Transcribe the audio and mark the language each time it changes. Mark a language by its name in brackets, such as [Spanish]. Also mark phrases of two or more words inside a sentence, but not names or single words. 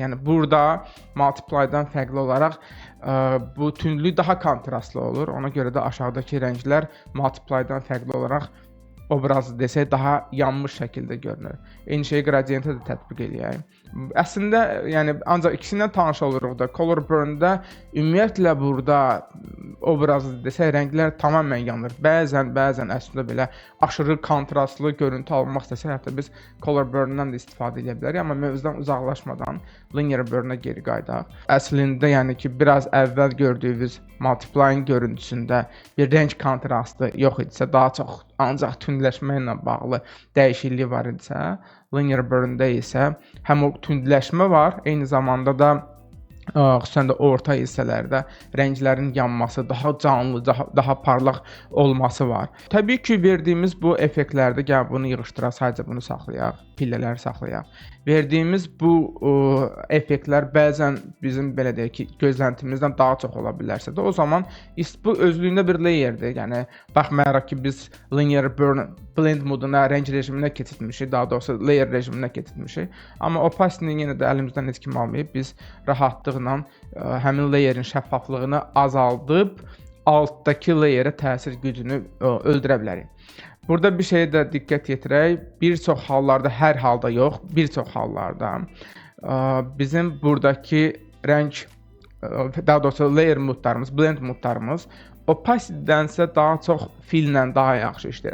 [Azerbaijani] Yəni burada multiply-dan fərqli olaraq bu tündlük daha kontrastlı olur. Ona görə də aşağıdakı rənglər multiply-dan fərqli olaraq obrazı desək daha yanmış şəkildə görünür. Eyni şeyi gradientə də tətbiq eləyək. Əslində, yəni ancaq ikisindən tanış oluruq da. [English] Color burn- [Azerbaijani] da ümumiyyətlə burada obrazı desək rənglər tamamilə yanır. Bəzən əslində belə aşırı kontrastlı görüntü almaq istəsək, hətta biz [English] color burn- [Azerbaijani] dan da istifadə edə bilərik, amma mövzudan uzaqlaşmadan [English] linear burn- [Azerbaijani] a geri qayıdaq. Əslində, yəni ki, biraz əvvəl gördüyünüz multiplying görüntüsündə bir rəng kontrastı yox idisə, daha çox ancaq tündləşmə ilə bağlı dəyişiklik var idisə, [English] linear burn- [Azerbaijani] da isə həm o tündləşmə var, eyni zamanda da xüsusən də orta hissələrdə rənglərin yanması, daha canlı, daha parlaq olması var. Təbii ki, verdiyimiz bu effektlərdə gəl bunu yığışdıraq, sadəcə bunu saxlayaq, pillələri saxlayaq. Verdiyimiz bu effektlər bəzən bizim belə deyək ki, gözləntimizdən daha çox ola bilərsə də, o zaman bu özlüyündə bir layerdir. Yəni baxmayaraq ki, biz [English] linear burn blend [Azerbaijani] moduna, rəng rejiminə keçirmişik, daha doğrusu layer rejiminə keçirmişik. Amma opacity-ni yenə də əlimizdən heç kim almayıb, biz rahatlıqla həmin layerin şəffaflığını azaldıb altdakı layerə təsir gücünü öldürə bilərik. Burada bir şeyə də diqqət yetirək. Bir çox hallarda, hər halda yox, bir çox hallarda bizim buradakı rəng, daha doğrusu layer modlarımız, blend modlarımız opacity-dənsə daha çox fillə daha yaxşı işləyir.